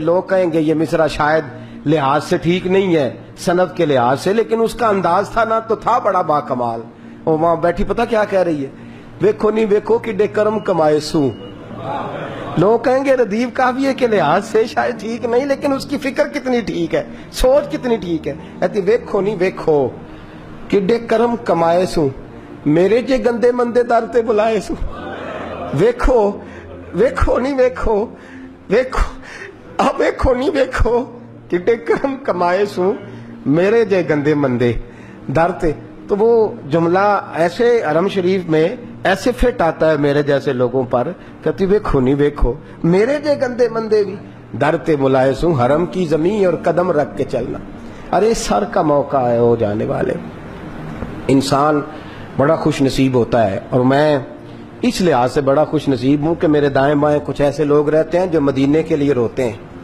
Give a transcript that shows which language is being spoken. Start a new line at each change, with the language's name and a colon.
Urdu: لوگ کہیں گے یہ مصرع شاید لحاظ سے ٹھیک نہیں ہے، سند کے لحاظ سے، لیکن اس کا انداز تھا نا تو تھا بڑا با کمال. اور وہاں بیٹھی پتہ کیا کہہ رہی ہے؟
Punjabi: ویکھو نہیں ویکھو کڈے کرم کمائے سوں.
Urdu: لوگ کہیں گے ردیف قافیے کے لحاظ سے شاید ٹھیک نہیں، لیکن اس کی فکر کتنی ٹھیک ہے، سوچ کتنی ٹھیک ہے.
Punjabi: کہتی ویکھو نہیں ویکھو کڈے کرم کمائے سوں، میرے جے گندے مندے در تے بلائے سوں. ویکھو ویکھو نہیں ویکھو ویکھو اب ویکھو نہیں ویکھو کڈے کرم کمائے سوں، میرے جے گندے مندے در تے.
Urdu: تو وہ جملہ ایسے حرم شریف میں ایسے فٹ آتا ہے میرے جیسے لوگوں پر.
Punjabi: کہتی ویکھو نہیں ویکھو میرے جے گندے مندے بھی در تے بلائے سوں،
Urdu: حرم کی زمین اور قدم رکھ کے چلنا. ارے سر کا موقع ہے ہو جانے والے. انسان بڑا خوش نصیب ہوتا ہے، اور میں اس لحاظ سے بڑا خوش نصیب ہوں کہ میرے دائیں بائیں کچھ ایسے لوگ رہتے ہیں جو مدینے کے لیے روتے ہیں.